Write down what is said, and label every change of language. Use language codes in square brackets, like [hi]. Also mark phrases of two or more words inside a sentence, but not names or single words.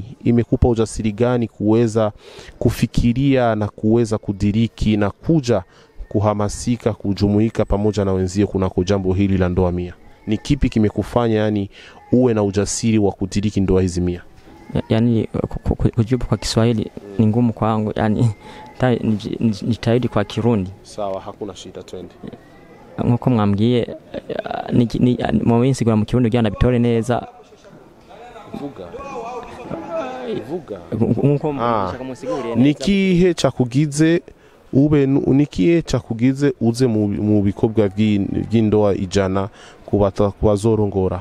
[sw] Imekupa ujasiri gani kuweza kufikiria na kuweza kudiriki na kuja kuhamasika kujumuika pamoja na wenzio kunako jambo hili la ndoa 100? Ni kipi kimekufanya yani uwe na ujasiri wa kudiriki ndoa hizi 100? Yani kujibu kwa Kiswahili ni ngumu kwangu, yani nitaidi kwa Kirundi. Sawa, hakuna shida, twende. [rn] Nkuko mwambwiye mu minsi gwa mu Kirundi gyana bitore neza. Vuga. Nkuko mshaka musiguriye neza. Nikihe cakugize unikiye cakugize uze mu bikobwa by'indoa 100 kubazorongora?